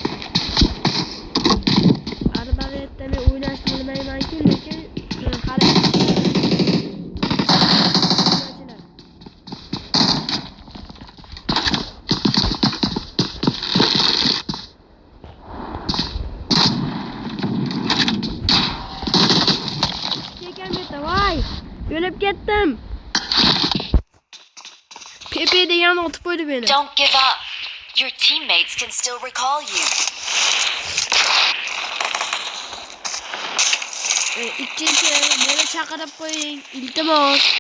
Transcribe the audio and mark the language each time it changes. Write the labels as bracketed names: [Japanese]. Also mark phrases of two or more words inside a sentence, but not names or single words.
[Uzbek] Arbaletda men o'ynashni bilmayman-ku, lekin harakat voy, o'lib ketdim. Pepe degan otib qo'ydi beni. [English] Don't give up. Your teammates can still recall you. [Uzbek] Ikkinchi meni chaqirib qo'ying, iltimos.